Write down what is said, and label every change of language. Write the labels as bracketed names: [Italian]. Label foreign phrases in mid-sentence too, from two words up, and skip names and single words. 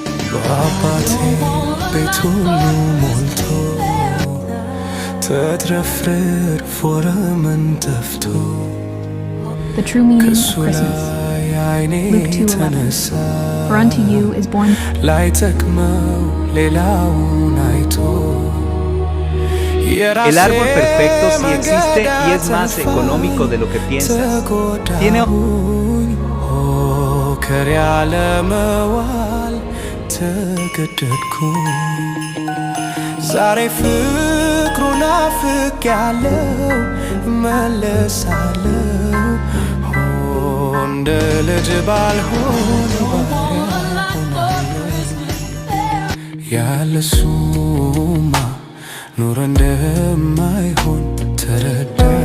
[Amharic] በአባቴ ቤት ሁሉ ሞልቶ ተትረፍርፎ ረመን ጠፍቶ [English] The true meaning of [Amharic] ከሱ [English] Christmas. [Amharic] ላይ አይኔ [English] Luke 2:11. [Amharic] ተነሳ [English] For unto you is born [Amharic] ላይጠቅመው ሌላውን አይቶ [Spanish] El árbol perfecto sí existe y es más económico de lo que piensas. Tiene [Amharic] ሆከር ያለ መዋል ተገደድኩኝ ዛሬ ፍቅሩን ናፍቄያለሁ እመለሳለሁ እንደ ልጅ ባልሆን ባሪያ ያለሱማ ኑሮ እንደማይሆን ተረዳ